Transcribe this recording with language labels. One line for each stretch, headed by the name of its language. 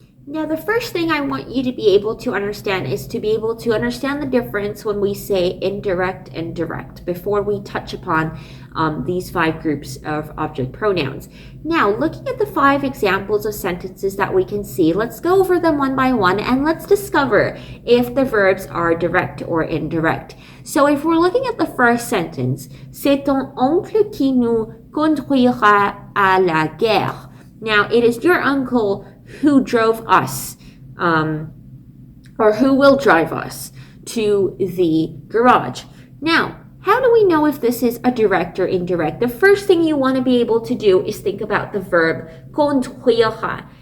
English: Now, the first thing I want you to be able to understand is to be able to understand the difference when we say indirect and direct before we touch upon these 5 groups of object pronouns. Now, looking at the 5 examples of sentences that we can see, let's go over them one by one and let's discover if the verbs are direct or indirect. So if we're looking at the first sentence,
French: c'est ton oncle qui nous conduira à la guerre.
English: Now, it is your uncle who drove us, or who will drive us to the garage. Now, how do we know if this is a direct or indirect? The first thing you want to be able to do is think about the verb conduira.